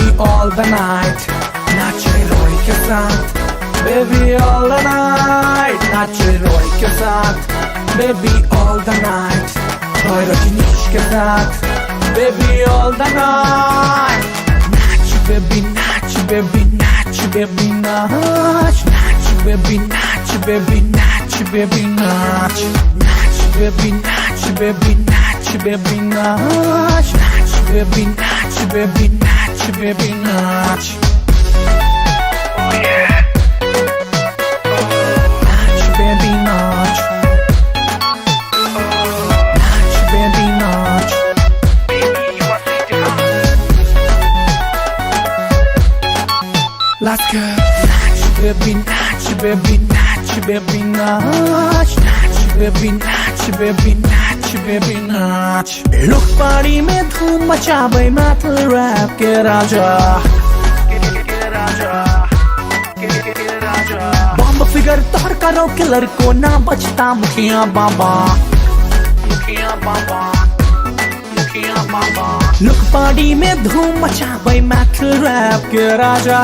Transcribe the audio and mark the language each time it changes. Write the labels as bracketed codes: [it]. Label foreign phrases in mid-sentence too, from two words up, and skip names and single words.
[en] all the night [mai] नाचे रोय के साथ बेबी [en] all the night [mai] नाचे रोय के साथ बेबी [en] all the night [mai] रोय रजनीश के साथ बेबी [en] all the night [mai] नाच बेबी नाच बेबी नाच, बेबी, नाच, नाच, बेबी, नाच, बेबी, नाच, बेबी, नाच, नाच, बेबी, नाच, बेबी, नाच, बेबी, नाच, नाच, बेबी, नाच, बेबी, नाच, बेबी, नाच. [en] Oh yeah. [mai] नाच, बेबी, नाच. नाच, बेबी, नाच. [en] Baby, you are sweet enough. Let's go. [mai] नाच, बेबी, नाच, बेबी, नाच, बेबी, नाच, नाच, बेबी, नाच, बेबी, नाच, बेबी, नाच. [en] Look party [mai] में धूम मचावे [en] metal rap [mai] के राजा. [en] bomb figure [mai] तोड़ करो किलर को ना बचता मुखिया बाबा. [en] look party [mai] में धूम मचावे [en] metal rap [mai] के राजा.